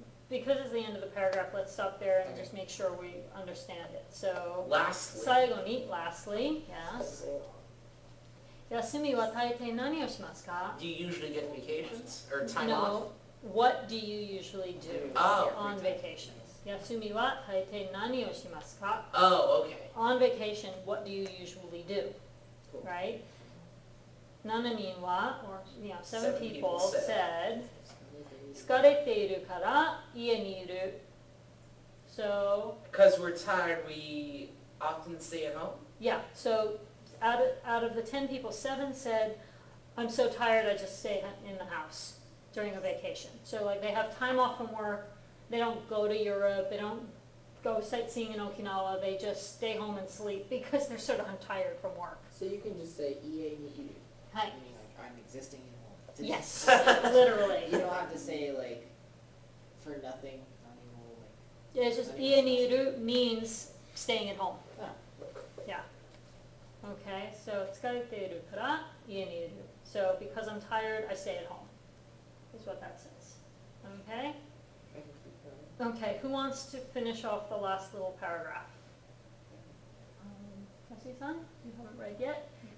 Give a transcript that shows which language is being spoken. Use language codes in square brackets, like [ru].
[en] Because it's the end of the paragraph, let's stop there and just make sure we understand it. So, Lastly. 最後に lastly, yes. [ja] 休みは大抵何をしますか? [en] Do you usually get vacations or time off? No. What do you usually do Oh. on vacations? [ja] 休みは大抵何をしますか? [en] Oh, okay. On vacation, what do you usually do? Cool. Right? [ja] 7人は, [en] or 7 7 people said, [ja] 疲れているから家にいる. [en] So, Because we're tired, we often stay at home. yeah, so out of the 10 people, 7 said, I'm so tired I just stay in the house during a vacation. So like they have time off from work, they don't go to Europe, they don't go sightseeing in Okinawa, they just stay home and sleep because they're sort of tired from work. So you can just say [ja] 家にいる. [en] Hi. Meaning like I'm existing in home. Yes, literally. You don't have to say like for nothing. It's just [ja] 家にいる [en] means staying at home. Ah. Yeah. Okay, so [ja] 疲れているから家にいる. [en] So because I'm tired, I stay at home. Is what that says. Okay? I can keep going. Okay, who wants to finish off the last little paragraph? Kasi-san, you haven't read yet?